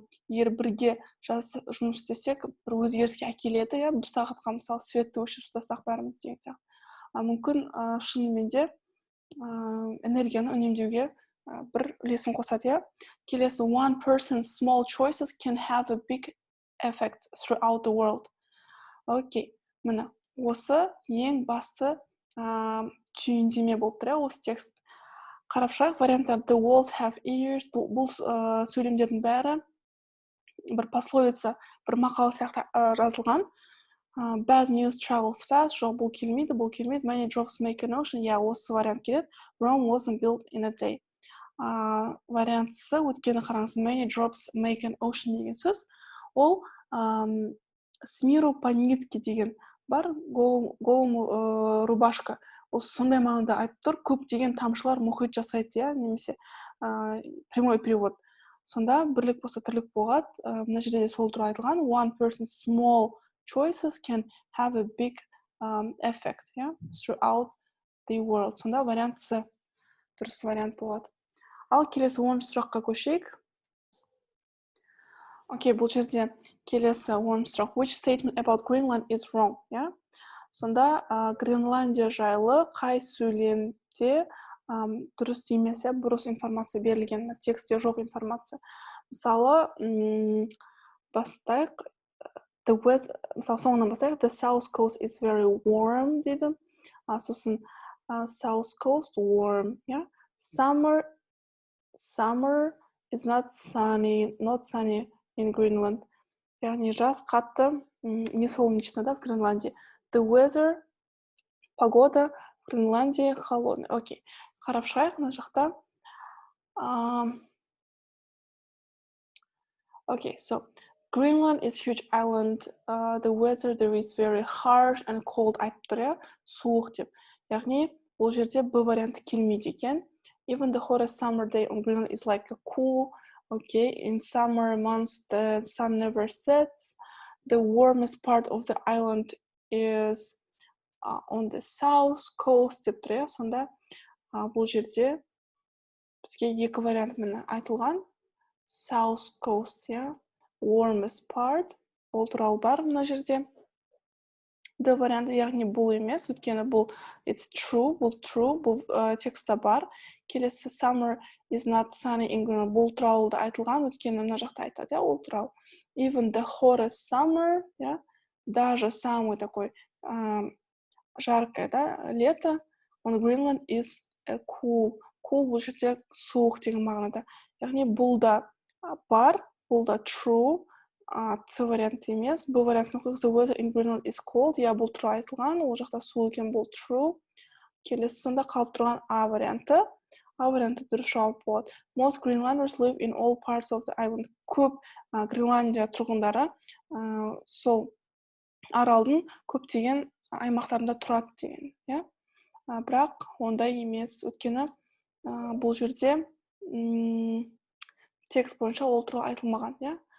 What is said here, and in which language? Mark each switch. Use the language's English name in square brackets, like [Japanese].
[Kazakh] егер бірге жұмыс істесек, бір өзгеріске әкеледі, бір сағатқа мысалы светті өшіріп тастасақ бәріміз деген сияқты. Мүмкін шынымен де энергияны үнемдеуге бір үлесін қосады. Келесі, [English] one person's small choices can have a big effect throughout the world. [Kazakh] Окей, міне, осы ең басты түйіндеме болып тұр, осы текст. Қарап шығайық варианттар. [English] The walls have ears. [Kazakh] Бұл сөйлемдердің бәрі бір пословица, бір мақал сияқты жазылған. [English] Bad news travels fast. [Kazakh] Жоқ, бұл келмейді. [English] Many drops make an ocean. [Kazakh] Осы вариант келеді. [English] Rome wasn't built in a day. [Kazakh] Вариантысы өткені қараңыз. [English] Many drops make an ocean [Kazakh] деген сөз. Ол [Russian] с миру по нитке [Kazakh] деген бар. [Russian] Голому рубашка. [Kazakh] Ол сондай мағынада айтып тұр. Көптеген тамшылар мұхит жасайды, немесе [Russian] прямой перевод. [Kazakh] Сонда бірлік болса тірлік болады. Мына жерде де сол туралы айтылған. [English] One person's small choices can have a big effect throughout the world. [Kazakh] Сонда вариант С дұрыс вариант болады. Ал келесі 10 сұраққа көшейік. Окей, бұл жерде келесі 10 сұрақ. [English] Which statement about Greenland is wrong? [Kazakh] Сонда Гренландия жайлы қай сөйлемде дұрыс емес, бұрыс информация берілген, текстте жоқ информация. Мысалы, бастайық. Мысалы, соңынан бастайық. [English] The south coast is very warm [Kazakh] дейді. Сосын [English] south coast warm. Summer is not sunny in Greenland. [Kazakh] Яғни жаз қатты не [Russian] солнечно, в Гренландии. [English] The weather, [Russian] погода в Гренландии холодная. Окей. [Kazakh] Қарап шығайық мына жақта. [English] Okay, so Greenland is huge island. The weather there is very harsh and cold. [Kazakh] Айтып тұр, суық деп. Яғни бұл жерде Б варианты келмейді екен. [English] Even the hottest summer day on Greenland is like a cool. Okay, in summer months the sun never sets. The warmest part of the island is on the south coast [Kazakh] деп тұр. Сонда бұл жерде бізге екі вариант міне айтылған. [English] South coast, warmest part. [Kazakh] Ол туралы бар мына жерде. Д варианты, яғни бұл емес, өйткені бұл [English] it's true, [Kazakh] бұл текстта бар. Келесі [English] summer is not sunny in Greenland. [Kazakh] Бұл туралы да айтылған, өйткені мына жақта айтады, ол туралы. [English] Even the hottest summer, [Russian] даже самый такой жаркое, лето, [English] on Greenland is cool. [Kazakh] Cool бұл жерде суық деген мағынада. Яғни бұл да бар, бұл да true. С варианты емес. Б вариантын оқиық. [English] The weather in Greenland is cold. [Kazakh] Бұл туралы айтылған, ол жақта суық екен, бұл true. Келесі сонда қалып тұрған А варианты. А варианты дұрыс жауап болады. [English] Most Greenlanders live in all parts of the island. [Kazakh] Көп Гренландия тұрғындары сол аралдың көптеген аймақтарында тұрады деген. Бірақ ондай емес. Өйткені бұл жерде текст бойынша ол туралы айтылмаған.